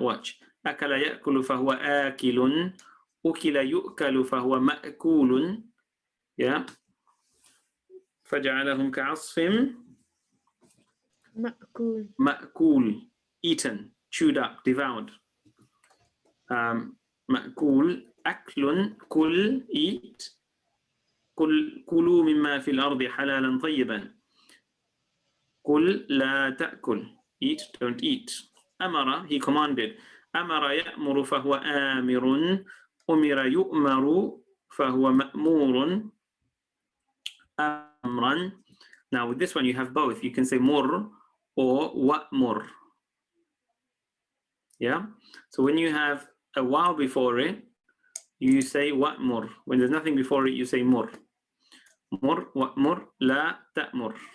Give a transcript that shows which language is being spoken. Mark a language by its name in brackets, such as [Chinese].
[English] Watch. [Arabic] أكل يأكل فهو آكل. أكل يؤكل فهو مأكول. [English] Yeah. [Arabic] فجعلهم كعصف مأكول. مأكول. [English] Eaten, chewed up, devoured. [Arabic] مأكول أكل كل eat كلوا مما في الأرض حلالا طيبا كل لا تأكل [English] eat don't eat [Arabic] أمر [English] he commanded [Arabic] أمر يأمر فهو آمر أمر يؤمر فهو مأمور أمرا. [English] Now with this one you have both. You can say مر or وأمر. Yeah. So when you have a waw before it, you say wa'mur. When there's nothing before it, you say mur. Mur, wa'mur, la ta'mur.